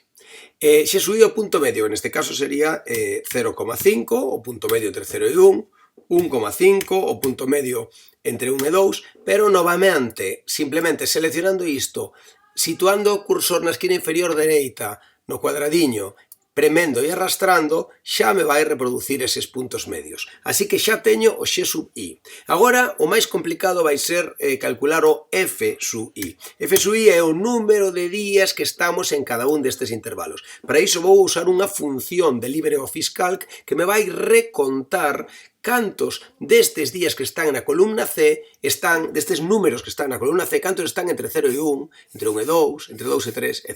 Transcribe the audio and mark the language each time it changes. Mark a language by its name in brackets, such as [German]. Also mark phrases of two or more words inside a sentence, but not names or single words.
[Galician] X sub i o punto medio, neste caso sería 0,5, o punto medio entre 0 e 1, 1,5, o punto medio entre 1 e 2, pero novamente, simplemente seleccionando isto, situando o cursor na esquina inferior dereita, no cuadradiño, premendo e arrastrando, xa me vai reproducir eses puntos medios. Así que xa teño o x sub i. Agora, o máis complicado vai ser calcular o f sub i. F sub i é o número de días que estamos en cada un destes intervalos. Para iso vou usar unha función de LibreOffice Calc que me vai recontar cantos destes días que están na columna C están, destes números que están na columna C, cantos están entre 0 e 1, entre 1 e 2, entre 2 e 3, etc.